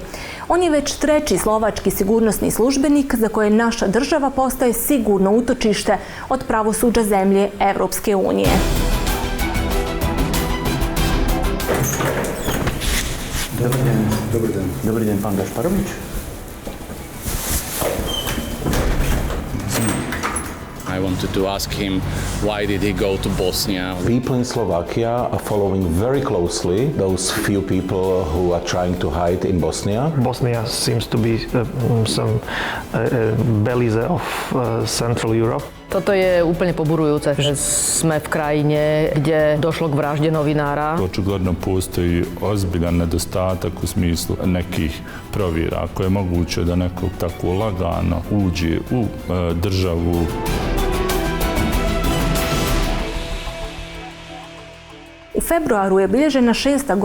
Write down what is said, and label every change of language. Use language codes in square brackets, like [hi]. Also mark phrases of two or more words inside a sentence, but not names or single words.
[bs] On je već treći slovački sigurnosni službenik za koje naša država postaje sigurno utočište od pravosuđa zemlje Evropske unije. Dobar dan, pan Gašparovič. [en] I wanted to ask him why did he go to Bosnia. People in Slovakia are following very closely those few people who are trying to hide in Bosnia. Bosnia seems to be some Belize of Central Europe. [sk] Toto je úplne poburujúce, že sme v krajine, kde došlo k vražde novinára. [bs] Očigledno postoji ozbiljan nedostatak u smislu nekih provjera. Ako je moguće da neko tako lagano uđe u državu. U februaru je obilježena 6.